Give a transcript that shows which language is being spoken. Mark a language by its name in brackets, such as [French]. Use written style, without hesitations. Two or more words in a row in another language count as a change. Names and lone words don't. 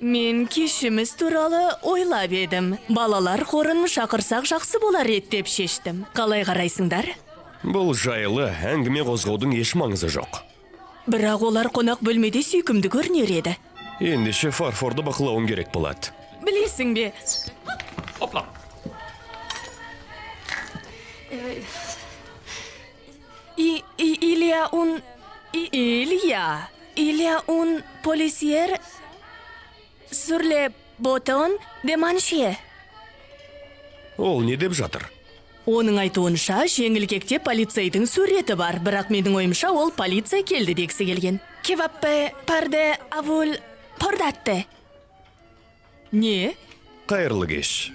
[Kazakh] Мен кешіміз туралы ойлап едім. Балалар хорын шақырсақ жақсы болар еді деп шештім. Қалай қарайсыңдар? Бұл жайлы әңгіме қозғаудың еш маңызы жоқ. Бірақ олар қонақ бөлмеде сүйкімді көрінер еді. Ендеше фарфорды бақылауың керек болады. Білесің бе? [French] Hopla. Il y a un policier sur le bouton de manche. [Kazakh] Ол не деп жатыр? Оның айтуынша жеңілкекте полицейдің суреті бар, бірақ менің ойымша ол полиция келді дегісі келген. Кеваппе парде авул пордатты. Не? Қайырлы кеш.